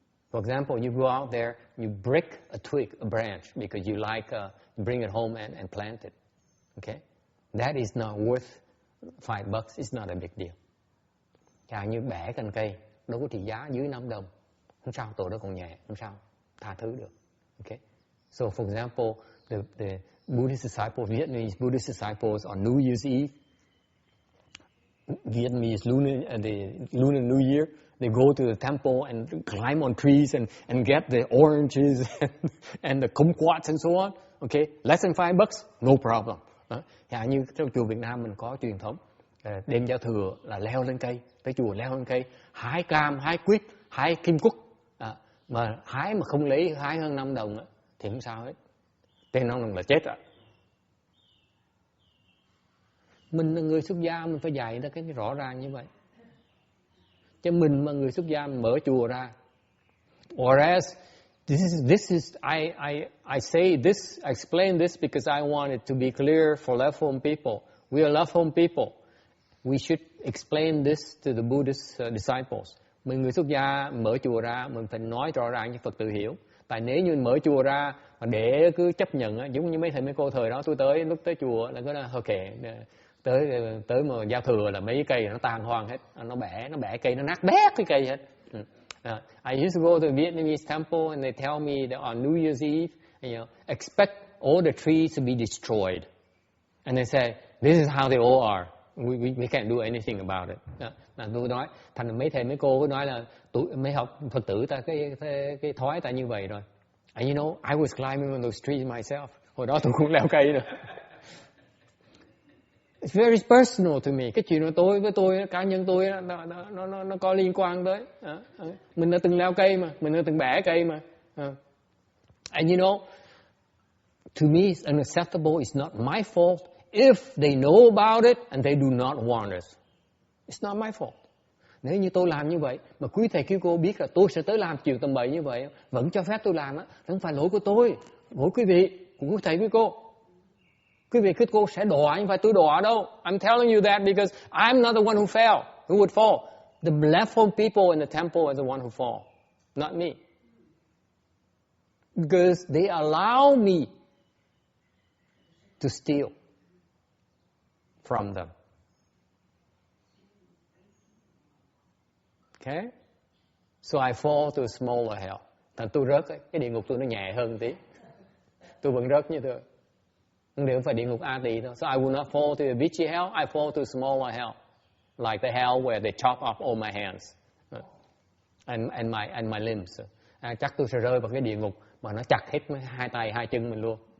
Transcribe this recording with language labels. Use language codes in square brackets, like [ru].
[en] For example, you go out there, you break a twig, a branch, because you like, bring it home and plant it. Okay? that is not worth $5. It's not a big deal. [vi] Chẳng như bẻ cành cây, đâu có trị giá dưới $5. Không sao, tội đó còn nhẹ, không sao, tha thứ được. [en] Okay? So for example, the Buddhist disciples, Vietnamese Buddhist disciples on New Year's Eve, Vietnamese lunar New Year, they go to the temple and climb on trees and get the oranges and the kumquats and so on. Okay, less than $5, no problem. [vi] Như trong chùa Việt Nam mình có truyền thống đêm giao thừa là leo lên cây, tới chùa leo lên cây, hái cam, hái quýt, hái kim cúc, mà hái mà không lấy hái hơn $5 thì không sao hết. Trên $5 là chết rồi. Mình là người xuất gia, mình phải dạy ra cái rõ ràng như vậy. Chứ mình mà người xuất gia mở chùa ra, [en] whereas this is I say this, I explain this because I want it to be clear for left home people. We are left home people. We should explain this to the Buddhist disciples. [vi] Mình người xuất gia mở chùa ra, mình phải nói rõ ràng cho Phật tử hiểu. Tại nếu như mở chùa ra mà để cứ chấp nhận, giống như mấy thầy mấy cô thời đó tôi tới, lúc tới chùa là cứ là thôi kệ, tới mà giao thừa là mấy cái cây nó tan hoang hết, nó bẻ cây, nó nát bét cái cây hết. [en] I used to go to the Vietnamese temple and they tell me that on New Year's Eve, expect all the trees to be destroyed. And they say, this is how they all are. We can't do anything about it. [vi] Là tôi nói, thành mấy thầy mấy cô cứ nói là mấy học Phật tử ta cái thói ta như vậy rồi. [en] And you know, I was climbing on those trees myself. [vi] Hồi đó tôi cũng leo cây nữa. [en] It's very personal to me. [vi] Cái chuyện với tôi, cá nhân tôi, nó có liên quan tới. Mình đã từng leo cây mà, mình đã từng bẻ cây mà. [en] And you know, to me it's unacceptable. It's not my fault. If they know about it and they do not warn us. It's not my fault. [vi] Nếu như tôi làm như vậy, mà quý thầy quý cô biết là tôi sẽ tới làm chuyện tầm bậy như vậy, vẫn cho phép tôi làm á, không phải lỗi của tôi, lỗi quý vị, của quý thầy quý cô. Quý vị quý cô sẽ đọa, nhưng phải tôi đọa đâu. [en] I'm telling you that because I'm not the one who fell, who would fall. The left-home people in the temple are the one who fall, not me. Because they allow me to steal from them. Okay? So I fall to a smaller hell. [vi] Thành tôi rớt ấy, cái địa ngục tôi nó nhẹ hơn tí. Tôi vẫn rớt như thôi. Không phải địa ngục A Tỳ đâu. [en] So I will not fall to a bitchy hell. I fall to a smaller hell, like the hell where they chop off all my hands and my limbs. [vi] Chắc tôi sẽ rơi vào cái địa ngục mà nó chặt hết hai tay hai chân mình luôn.